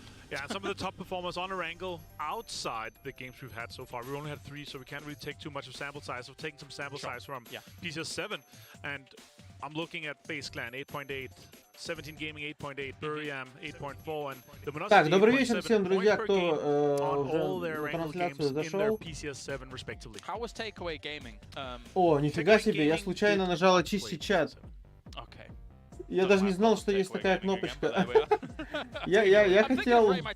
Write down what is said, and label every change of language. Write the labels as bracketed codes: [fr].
[en] Yeah, and some of the top performers on Erangel outside the games we've had so far. We only had 3, so we can't really take too much of sample size. So we've taken some sample size from PGC 7, and I'm looking at Base Clan 8.8, 17 Gaming 8.8, Buriam 8.4, and the Monosity. [ru] Так, добрый вечер всем, друзья, кто уже в трансляцию зашел. [en] How was Takeaway Gaming? [ru] О, нифига себе, я случайно нажал очистить чат. Я даже не знал, что есть такая кнопочка. Я хотел...